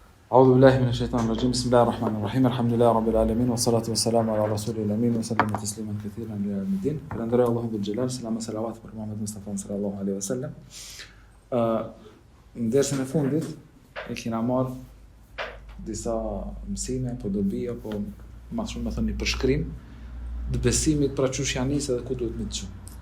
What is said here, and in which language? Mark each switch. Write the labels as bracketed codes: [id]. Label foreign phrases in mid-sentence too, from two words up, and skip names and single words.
[ar] أعوذ بالله من الشيطان الرجيم بسم الله الرحمن الرحيم الحمد لله رب العالمين والصلاة والسلام على رسول الأمين وسلم تسليما كثيرا إلى يوم الدين. [sq] Falënderoj Allahun [ar] ذو الجلال, [sq] selam e salavat për Muhammed Mustafa [ar] صلى الله عليه وسلم. [sq] Në dersën e fundit e kena marrë disa mësime, po dobi apo më shumë më thënë një përshkrim të besimit pra çush janë nisë dhe ku duhet me të çu.